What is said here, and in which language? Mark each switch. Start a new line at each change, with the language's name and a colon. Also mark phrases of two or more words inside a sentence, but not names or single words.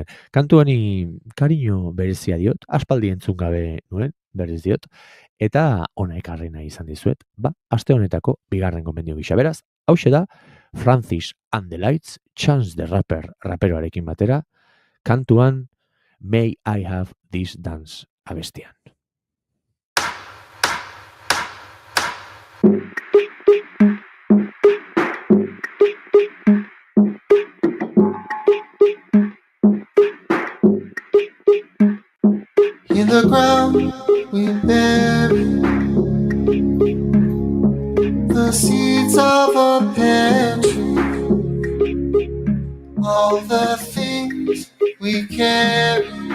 Basque: Kantu honi kariño berezia diot, aspaldi entzun gabe nuen, berez diot, eta ona ekarri nahi izan dizuet, aste honetako bigarren gomendio gisa. Beraz, hauxe da, Francis and the Lights, Chance the Rapper, raperoarekin batera, kantuan May I Have This Dance abestian.
English: In the ground we bury the seeds of a pear tree, all the things we carry.